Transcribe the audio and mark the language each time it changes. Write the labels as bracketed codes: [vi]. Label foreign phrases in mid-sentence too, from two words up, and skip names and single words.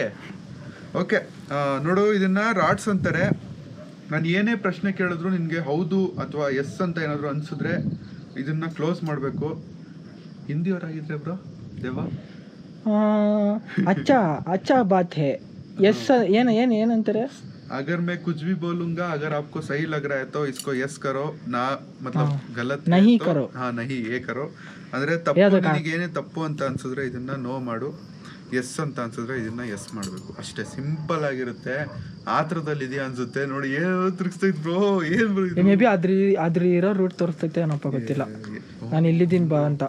[kn] ಓಕೆ ನೋಡು, ಇದನ್ನ ರಾಡ್ಸ್ ಅಂತಾರೆ. ನಾನು ಏನೇ ಪ್ರಶ್ನೆ ಕೇಳಿದ್ರು ನಿನ್ಗೆ ಹೌದು ಅಥವಾ ಎಸ್ ಅಂತ ಏನಾದ್ರು ಅನ್ಸಿದ್ರೆ ಇದನ್ನ ಕ್ಲೋಸ್ ಮಾಡ್ಬೇಕು. ಹಿಂದಿಯವರಾಗಿದ್ರೆ ಬ್ರೋ ದೇವ [hi] अच्छा अच्छा बात है. [kn] ಎಸ್ ಏನಂತಾರೆ? [hi] अगर मैं कुछ भी बोलूंगा, अगर आपको सही लग रहा है तो इसको यस करो, ना मतलब गलत है नहीं तो करो. हाँ नहीं ये करो. [kn] ಅಂದ್ರೆ ತಪ್ಪು ನಿನಗೆ ಏನೇ ತಪ್ಪು ಅಂತ ಅನ್ಸಿದ್ರೆ ಇದನ್ನ ನೋ ಮಾಡು, ಎಸ್ ಅಂತ ಅನ್ಸಿದ್ರೆ ಇದನ್ನ ಎಸ್ ಮಾಡ್ಬೇಕು. ಅಷ್ಟೇ, ಸಿಂಪಲ್ ಆಗಿರುತ್ತೆ. ಆತ್ರದಲ್ಲಿ ಇದೆಯಾ ಅನ್ಸುತ್ತೆ ನೋಡಿ. ಏನು ತಿರ್ಗಿಸ್ತೈತ್ ಬ್ರೋ, ಏನ್ ಬ್ರೋ ಇದು? [en] may be [kn] ಅದ್ರ ಇರೋ ರೂಟ್ ತೋರಿಸ್ತೈತೆ ಏನಪ್ಪ ಗೊತ್ತಿಲ್ಲ. ನಾನು ಇಲ್ಲಿದ್ದೀನಿ ಬಾ ಅಂತ.